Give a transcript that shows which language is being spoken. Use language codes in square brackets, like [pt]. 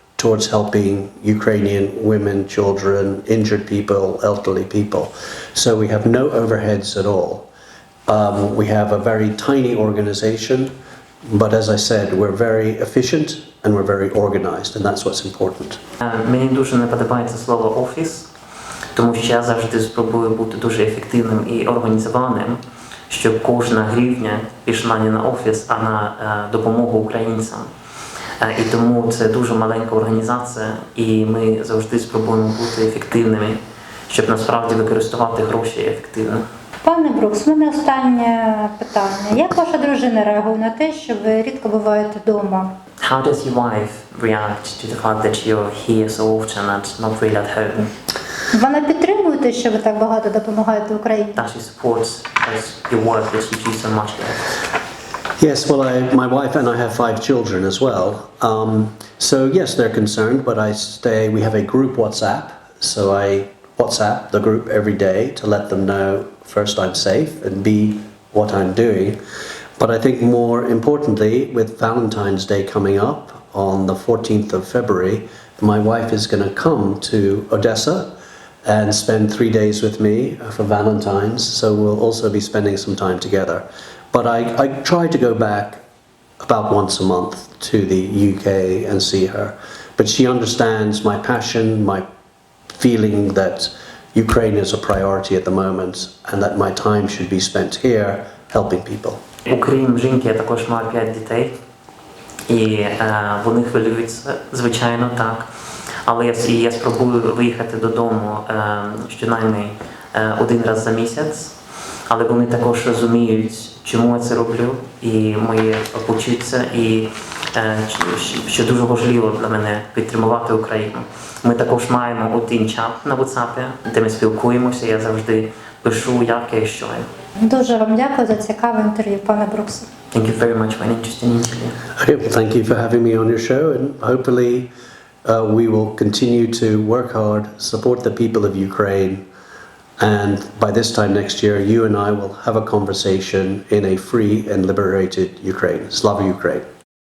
[en] towards helping Ukrainian women, children, injured people, elderly people. So we have no overheads at all. We have a very tiny organization, but as I said, we're very efficient and we're very organized, and that's what's important. [uk] Мені дуже не подобається слово «офіс», тому що я завжди спробую бути дуже ефективним і організованим, щоб кожна гривня пішла не на офіс, а на допомогу українцям. І тому це дуже маленька організація, і ми завжди спробуємо бути ефективними, щоб насправді використовувати гроші ефективно. Пане Брукс, у мене останнє питання. Як ваша дружина реагує на те, що ви рідко буваєте вдома? [en] How does your wife react to the fact that you're here so often and not really at home? [uk] Вона підтримує те, що ви так багато допомагаєте Україні? [en] Does she support your work that you do so much there? Yes, well, my wife and I have 5 children as well. So yes, they're concerned, but we have a group WhatsApp, so I WhatsApp the group every day to let them know, first, I'm safe, and B, what I'm doing. But I think more importantly, with Valentine's Day coming up on the 14th of February, my wife is going to come to Odessa and spend 3 days with me for Valentine's, so we'll also be spending some time together. But I try to go back about once a month to the UK and see her. But she understands my passion, my feeling that Ukraine is a priority at the moment and that my time should be spent here helping people. [uk] Окрім жінки, я також маю 5 дітей, і вони хвилюються, звичайно, так. Але я спробую виїхати додому щонайменше 1 раз за місяць. Але вони також розуміють, чому я це роблю, і мої почуття, і що дуже важливо для мене підтримувати Україну. Ми також маємо один чат на WhatsApp, де ми спілкуємося, я завжди пишу, як і що. Дуже вам дякую за цікаве інтерв'ю, пане Брукс. [en] Thank you very much for an interesting interview. Okay, well, thank you for having me on your show, and hopefully we will continue to work hard, support the people of Ukraine, and by this time next year, you and I will have a conversation in a free and liberated Ukraine. Slava Ukraine.